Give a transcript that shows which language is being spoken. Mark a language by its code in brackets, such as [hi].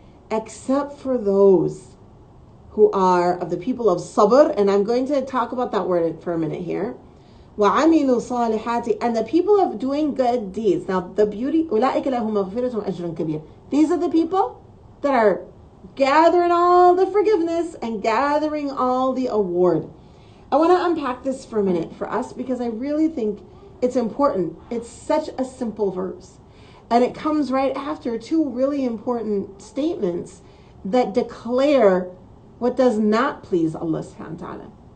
[en] Except for those who are of the people of sabr, and I'm going to talk about that word for a minute here. [ar] وَعَمِلُوا الصَّالِحَاتِ, [en] and the people of doing good deeds. Now the beauty, [ar] أُولَئِكَ لَهُمْ مَغْفِرَةٌ وَأَجْرٌ كَبِيرٌ. [en] These are the people that are gathering all the forgiveness and gathering all the award. I want to unpack this for a minute for us, because I really think It's important. It's such a simple verse. And it comes right after two really important statements that declare what does not please Allah subhanahu wa ta'ala.